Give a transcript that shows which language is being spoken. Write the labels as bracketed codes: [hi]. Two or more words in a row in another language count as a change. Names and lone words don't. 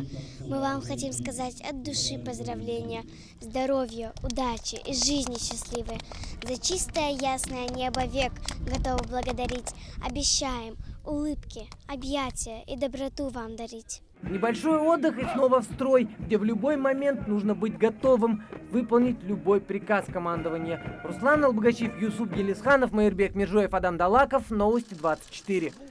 [ru] Мы вам хотим сказать от души поздравления, здоровья, удачи и жизни счастливой. За чистое ясное небо век готовы благодарить. Обещаем улыбки, объятия и доброту вам дарить. Небольшой отдых и снова в строй, где в любой момент нужно быть готовым выполнить любой приказ командования. Руслан Албогачев, Юсуп Гелисханов, Майырбек Миржоев, Адам Далаков. Новости 24.